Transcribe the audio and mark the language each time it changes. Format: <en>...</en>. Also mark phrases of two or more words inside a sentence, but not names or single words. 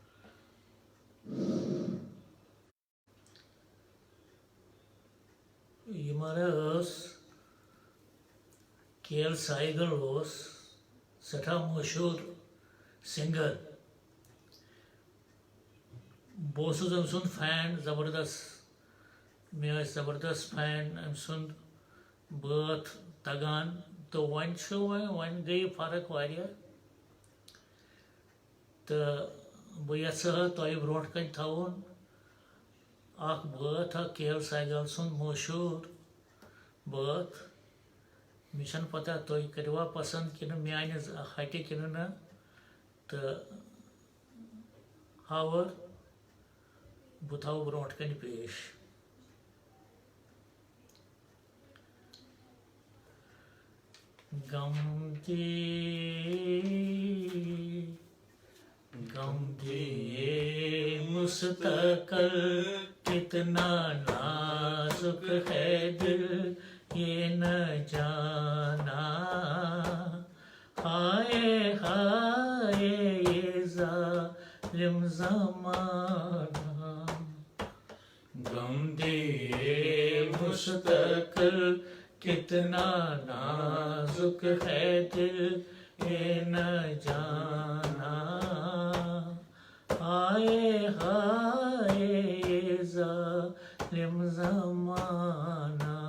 <ks>यमरस केएल साइगल सठा मशहूर सिंगर बहुत सुन फैन जबरदस्त मे जबरदस्त फैन अम सुन बात तगान तो वन गई फर्क वारिया तो बह यह तुह ब्रोह कन थवन बात केएल साइगल सुन मशहूर बात मे पता तुम करवा पसंद कि माने हटि कि न तो हावर बह थो ब्रोह कन पेश।</ks> <hi>गम दिए मुस्तकल कितना नाजुक है दिल ये न जाना हाय हाय ये जालिम ज़माना गम दिए मुस्तकल कितना नाजुक है दिल ये न जाना हाय हाय ये जालिम ज़माना।</hi>